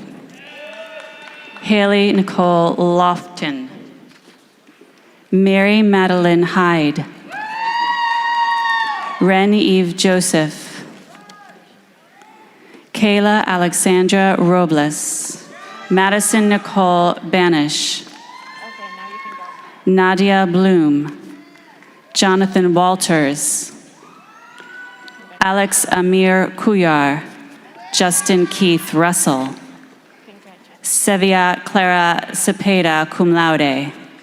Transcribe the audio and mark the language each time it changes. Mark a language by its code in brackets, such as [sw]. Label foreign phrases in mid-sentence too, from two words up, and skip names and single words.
[en] Haley Nicole Lofton. Mary Madeline Hyde. Ren Eve Joseph. Kayla Alexandra Robles. Madison Nicole Banish. Nadia Bloom. Jonathan Walters. Alex Amir Kuyar. Justin Keith Russell. Sevilla Clara Cepeda, [la] cum laude.